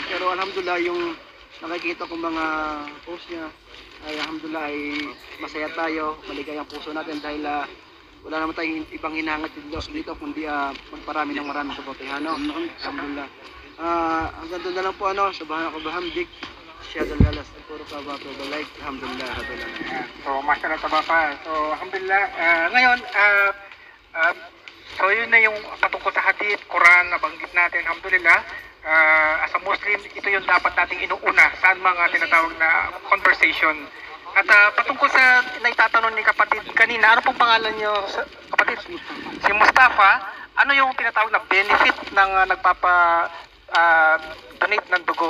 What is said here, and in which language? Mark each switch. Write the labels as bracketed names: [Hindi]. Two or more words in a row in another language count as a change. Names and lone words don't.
[Filipino] Pero alhamdulillah, yung nakikita kong mga post niya, ay alhamdulillah ay masaya tayo, maligay ang puso natin dahil wala naman tayong ibang hinangat dito kundi magparami ng maraming kabutihan. Alhamdulillah. Hanggang doon na lang po, [Arabic] سبحان الله وبحمدك، أشهد أن لا إله إلا الله وأتوب إليك. الحمد لله رب العالمين. So, ما شاء الله تبارك. So, alhamdulillah. [Filipino] Ngayon, so yun na yung patungkol sa hadith, Quran na banggit natin, alhamdulillah. [English] As a Muslim, [Filipino] ito yung dapat nating inuuna sa mga tinatawag na conversation. At patungkol sa naitatanong ni kapatid kanina, ano pong pangalan nyo, kapatid? Si Mustafa, ano yung tinatawag na benefit ng donate ng dugo?